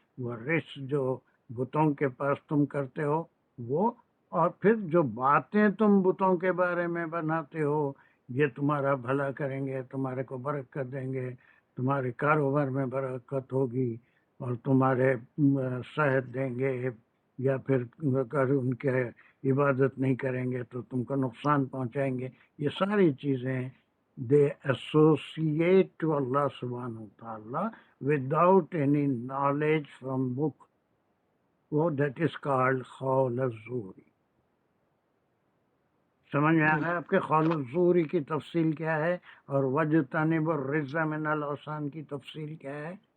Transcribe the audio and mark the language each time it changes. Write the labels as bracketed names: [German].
[Urdu] وہ رجز جو بتوں کے پاس تم کرتے ہو وہ، اور پھر جو باتیں تم بتوں کے بارے میں بناتے ہو، یہ تمہارا بھلا کریں گے، تمہارے کو برکت دیں گے، تمہارے کاروبار میں برکت ہوگی، اور تمہارے صحت دیں گے، یا پھر اگر ان کے عبادت نہیں کریں گے تو تم کو نقصان پہنچائیں گے. یہ ساری چیزیں [English] they associate to Allah subhanahu wa ta'ala without any knowledge from book. وہ that is called قول الزوری. [Urdu] سمجھ میں آ رہا ہے آپ کے قول الزوری کی تفصیل کیا ہے اور [Arabic] وَاجْتَنِبُوا الرِّجْزَ مِنَ الْأَوْثَانِ [Urdu] کی تفصیل کیا ہے؟